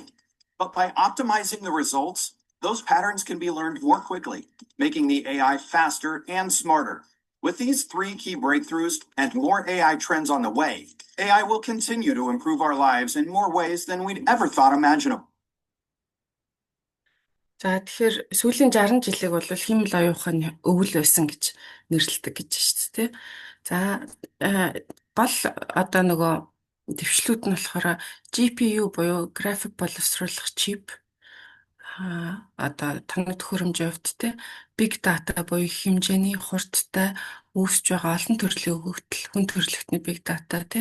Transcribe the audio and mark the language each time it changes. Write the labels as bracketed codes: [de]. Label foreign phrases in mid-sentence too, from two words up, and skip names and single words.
[en] But by optimizing the results, those patterns can be learned more quickly, making the AI faster and smarter. With these three key breakthroughs and more AI trends on the way, AI will continue to improve our lives in more ways than we'd ever thought imaginable. [mn] За тэгэхээр сүүлийн 60 жилиг бол хиймэл оюун ухааны өвөл байсан гэж нэрлэдэг гэж байна шүү дээ. За гол одоо нөгөө дэвшлүүд нь болохоор GPU буюу график боловсруулах чип, одоо таныг төхөөрөмжийн хувьд те [en] big data [mn] буюу хэмжээний хурдтай үүсэж байгаа олон төрлийн өгөгдөл, хүн төрөлхтний [en] big data [mn] те.